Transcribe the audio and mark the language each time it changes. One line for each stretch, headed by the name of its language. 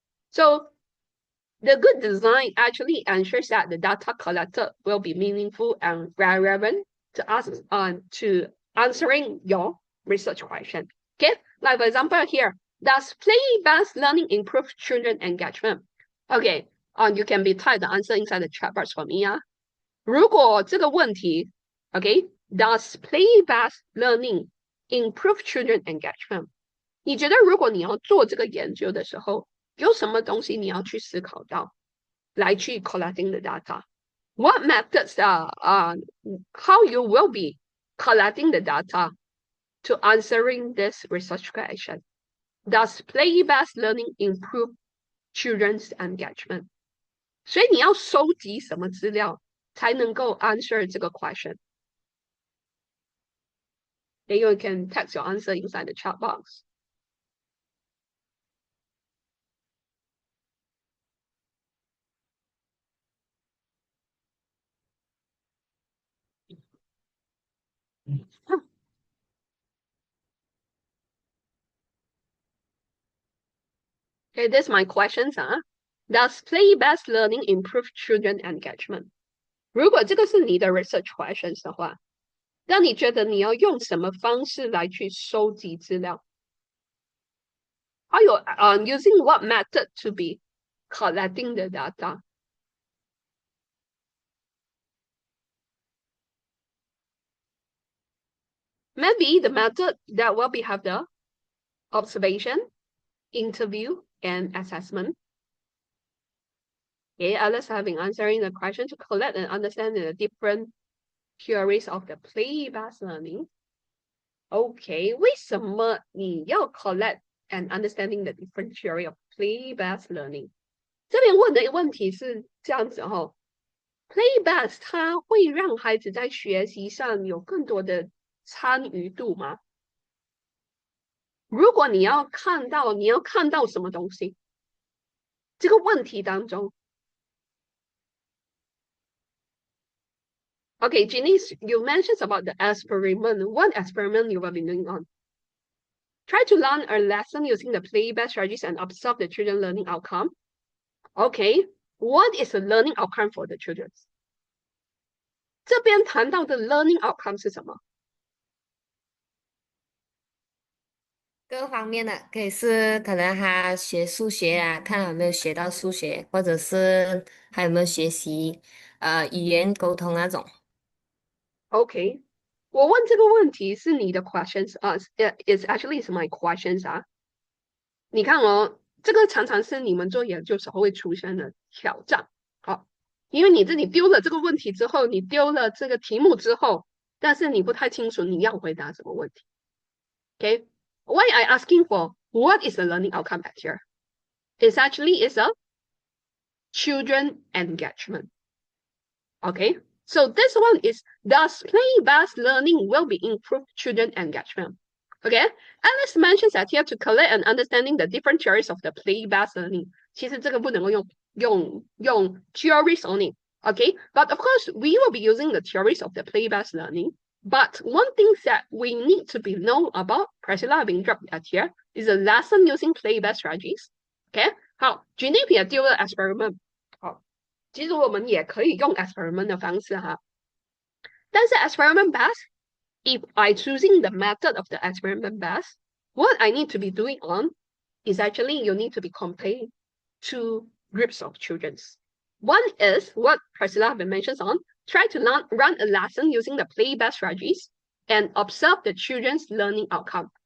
English: So the good design actually ensures that the data collected will be meaningful and relevant to answering your research question. Okay, like for example here, does play-based learning improve children engagement? Okay, you can be type the answer inside the chat box for me.
Chinese: 如果这个问题
English: okay, does play-based learning improve children engagement?
Chinese: 你觉得如果你要做这个研究的时候，有什么东西你要去思考到，来去
English: collecting the data? What methods are how you will be collecting the data to answering this research question? Does play-based learning improve children's engagement?
Chinese: 所以你要收集什么资料才能够 answer 这个 question?
English: Then you can text your answer inside the chat box. Okay, this is my questions. Does play-based learning improve children engagement?
Chinese: 如果这个是你的 research questions 的话，那你觉得你要用什么方式来去收集资料？还有
English: using what method to be collecting the data? Maybe the method that will be have the observation, interview, and assessment. Okay, others have been answering the question to collect and understand the different theories of the play-based learning. Okay,
Chinese: 为什么你要
English: collect and understanding the different theory of play-based learning?
Chinese: 这边问的问题是这样子哦 ，play-based 它会让孩子在学习上有更多的参与度吗？如果你要看到什么东西？这个问题当中
English: Okay, Janice, you mentioned about the experiment. What experiment you have been doing on? Try to learn a lesson using the play-based strategies and observe the children learning outcome. Okay, what is the learning outcome for the children?
Chinese: 这边谈到的 learning outcome 是什么？各方面的，可以是可能他学数学啊，看有没有学到数学，或者是还有没有学习语言沟通那种。 OK，我问这个问题是你的 questions 啊，
English: is actually is my questions
Chinese: 啊。你看哦，这个常常是你们做研究时候会出现的挑战。好，因为你自己丢了这个问题之后，你丢了这个题目之后，但是你不太清楚你要回答什么问题。
English: OK，why I asking for what is the learning outcome at here? It's actually is a children engagement. Okay, so this one is does play-based learning will be improved children engagement. Okay, Alice mentions that here to collect and understanding the different theories of the play-based learning.
Chinese: 其实这个不能够用 theories only.
English: Okay, but of course we will be using the theories of the play-based learning. But one thing that we need to be know about, Priscilla being dropped at here, is a lesson using play-based strategies.
Chinese: Okay, 好 ，Jenny 也丢了 experiment。好，其实我们也可以用 experiment 的方式哈。但是
English: experiment based, if I choosing the method of the experiment based, what I need to be doing on is actually you need to be comparing two groups of children. One is what Priscilla have been mentioned on, try to run a lesson using the play-based strategies and observe the children's learning outcome.